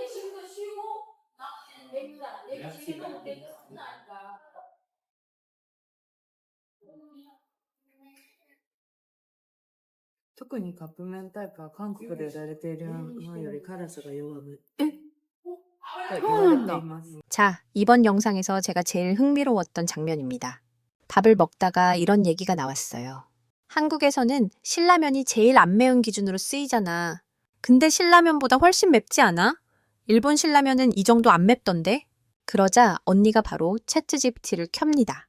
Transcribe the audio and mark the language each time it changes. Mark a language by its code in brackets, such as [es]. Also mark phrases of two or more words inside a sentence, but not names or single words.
[ja] 特にカップ麺タイプは韓国で売られているのより辛さが弱いえ、と言われています。 [ko] 자, 이번 영상에서 제가 제일 흥미로웠던 장면입니다. 밥을 먹다가 이런 얘기가 나왔어요. 한국에서는 신라면이 제일 안 매운 기준으로 쓰이잖아. 근데 신라면보다 훨씬 맵지 않아? 일본 신라면은 이 정도 안 맵던데? 그러자 언니가 바로 챗GPT를 켭니다.